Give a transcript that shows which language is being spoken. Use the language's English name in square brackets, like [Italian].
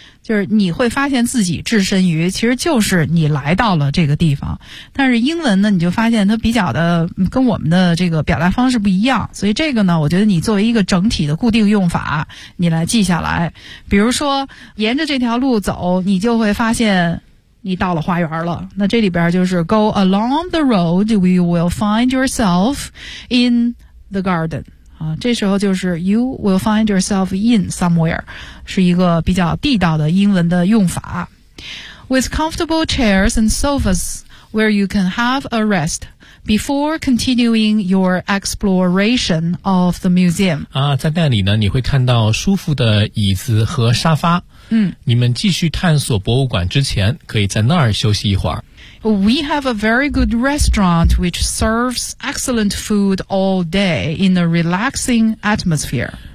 [Chinese] 就是你会发现自己置身于，其实就是你来到了这个地方。但是英文呢，你就发现它比较的跟我们的这个表达方式不一样。所以这个呢，我觉得你作为一个整体的固定用法，你来记下来。比如说，沿着这条路走，你就会发现你到了花园了。那这里边就是 [English] go along the road, we will find yourself in the garden. [Chinese] 啊，这时候就是 [English] you will find yourself in somewhere， [Chinese] 是一个比较地道的英文的用法。 [English] With comfortable chairs and sofas where you can have a rest before continuing your exploration of the museum。 [Chinese] 啊，在那里呢，你会看到舒服的椅子和沙发。嗯，你们继续探索博物馆之前，可以在那儿休息一会儿。 [English] We have a very good restaurant which serves excellent food all day in a relaxing atmosphere.